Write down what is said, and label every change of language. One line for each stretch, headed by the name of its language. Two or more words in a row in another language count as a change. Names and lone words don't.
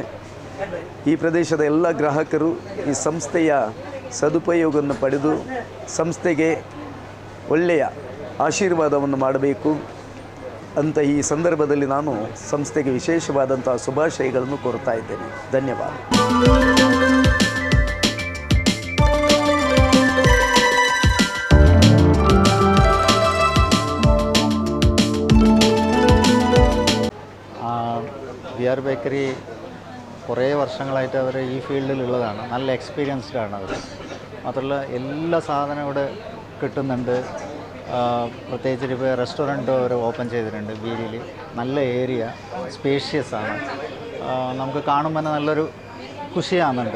Kannada: ಈ ಪ್ರದೇಶದ ಎಲ್ಲ ಗ್ರಾಹಕರು ಈ ಸಂಸ್ಥೆಯ ಸದುಪಯೋಗವನ್ನು ಪಡೆದು ಸಂಸ್ಥೆಗೆ ಒಳ್ಳೆಯ ಆಶೀರ್ವಾದವನ್ನು ಮಾಡಬೇಕು ಅಂತ ಈ ಸಂದರ್ಭದಲ್ಲಿ ನಾನು ಸಂಸ್ಥೆಗೆ ವಿಶೇಷವಾದಂಥ ಶುಭಾಶಯಗಳನ್ನು ಕೋರ್ತಾ ಇದ್ದೇನೆ. ಧನ್ಯವಾದ.
Malayalam: BR ബേക്കറി കുറേ വർഷങ്ങളായിട്ട് അവർ ഈ ഫീൽഡിലുള്ളതാണ്. നല്ല എക്സ്പീരിയൻസ്ഡ് ആണ് അവർ. മാത്രമല്ല എല്ലാ സാധനവും ഇവിടെ കിട്ടുന്നുണ്ട്. പ്രത്യേകിച്ച് ഇപ്പോൾ റെസ്റ്റോറൻറ്റ് അവർ ഓപ്പൺ ചെയ്തിട്ടുണ്ട് ബീരിയിൽ. നല്ല ഏരിയ, സ്പേഷ്യസ് ആണ്. നമുക്ക് കാണുമ്പോൾ തന്നെ നല്ലൊരു ഖുഷിയാകുന്നുണ്ട്.